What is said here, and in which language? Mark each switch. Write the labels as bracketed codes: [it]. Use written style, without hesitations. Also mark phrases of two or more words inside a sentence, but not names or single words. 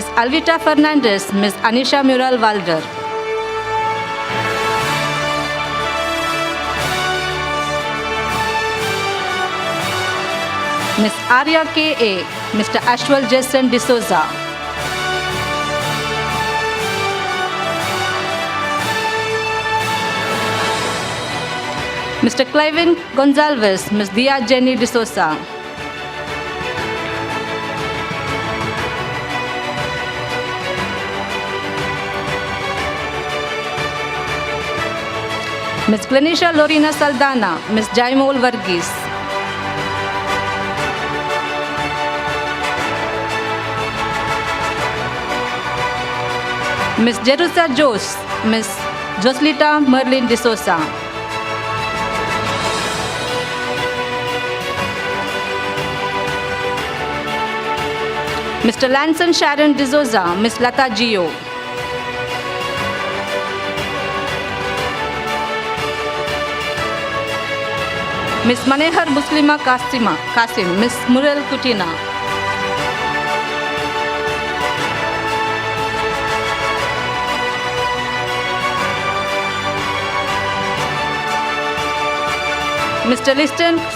[en] Alvita Fernandez, Ms. Anisha Mural Walder. Ms. Arya K.A., Mr. Ashwal Jason D'Souza. Mr. Cliven Gonzalez, Ms. Dia Jenny D'Souza. Ms. Glenisha Lorena Saldana, Ms. Jaimol Varghese. Ms. Jerusa Jose, Ms. Joslita Merlin D'Souza. Mr. Lanson Sharon D'Souza, Ms. Lata Gio. Ms. Manehar Muslima Kasim, Ms. Murel Kutina. Mr. Liston C.